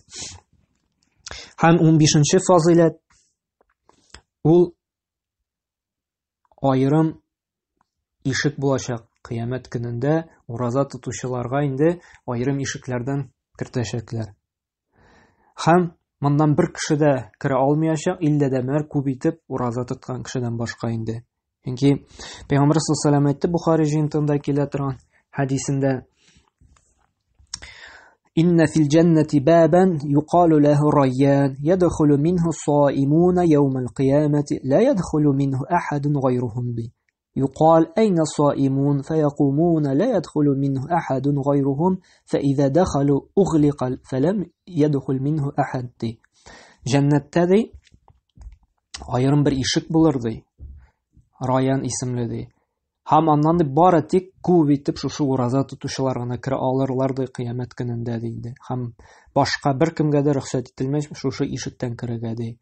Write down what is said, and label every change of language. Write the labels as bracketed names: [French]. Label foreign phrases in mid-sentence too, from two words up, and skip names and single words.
[Tatar] Һәм 15нче фазиләт ул аерым ишек булачак. Кыямәт көнендә ураза тотучыларга инде аерым ишекләрдән кертәчәкләр. Һәм моннан бер кеше дә керә алмаячак, иллә дә мәр күп итеп ураза тоткан кешедән башка инде. Чөнки Пәйгамбәр [Arabic] صلى الله عليه وسلم [Tatar] әйтте, Бухари җыентыгында килә торган хәдисендә, [Arabic] "إن في الجنة بابا يقال له الريان يدخل منه الصائمون يوم القيامة لا يدخل منه أحد غيرهم بي. يقال: أين الصائمون، فيقومون، لا يدخل منه أحد غيرهم، فإذا دخلوا أغلق، فلم يدخل منه أحد." [Tatar] Ди. Җәннәттә ди аерым бер ишек булыр ди. Райян исемле ди. Һәм аннан ди бары тик күп итеп шушы ураза тотучылар гына керә алырлар ди кыямәт көнендә ди. Һәм башка бер кемгә дә рөхсәт ителмәс шушы ишектән керергә ди.